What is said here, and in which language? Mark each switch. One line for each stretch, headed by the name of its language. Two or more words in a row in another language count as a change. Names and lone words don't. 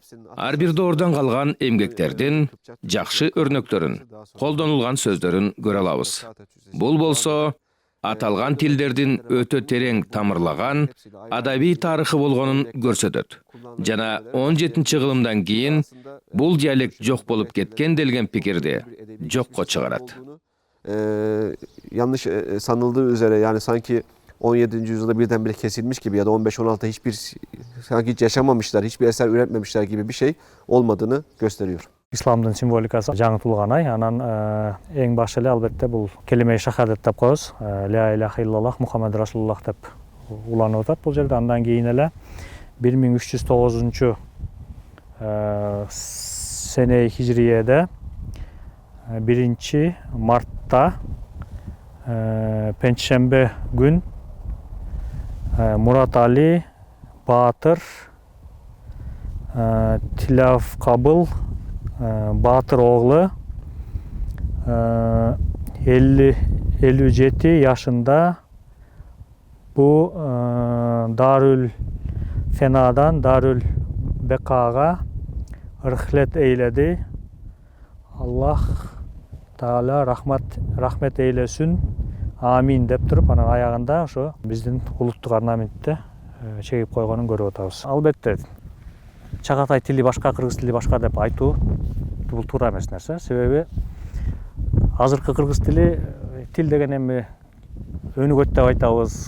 Kyrgyz: Ар бир доордон калган эмгектердин жакшы өрнөктөрүн, колдонулган сөздөрүн көрө алабыз. Бул болсо аталган тилдердин өтө терең тамырлаган адабий тарыхы болгонун көрсөтөт. Жана 17-кылымдан кийин бул диалект жок болуп кеткен делген пикирди жокко чыгарат.
Turkish: Yanlış sanıldığı üzere yani sanki 17. yüzyılda birdenbire kesilmiş gibi ya da 15-16 sanki hiç yaşamamışlar, hiçbir eser üretmemişler gibi bir şey olmadığını gösteriyor.
Kyrgyz: Исламдын символикасы жаңытылган анан эң башы эле албетте бул келиме шахадат деп коебуз.
Arabic: لا إله إلا الله محمد رسول الله
Kyrgyz: деп уланып атат бул жерде. Андан кийин эле
Turkish: 1309 sene hicriyede 1 Mart'ta Pençembe gün Murat Ali Batır Tilafkabıl Batır oğlu 57 yaşında bu Darül Fena'dan Darül Beka'ga rihlet eyledi. Allah Taala rahmet eylesin.
Kyrgyz: Amin деп туруп, анан аягында ошо биздин улуттук орнаментте чегип койгонун көрүп атабыз. Албетте Чагатай тили башка, кыргыз тили башка деп айтуу бул туура эмес нерсе. Себеби азыркы кыргыз тили тил деген эми өнүгөт деп айтабыз.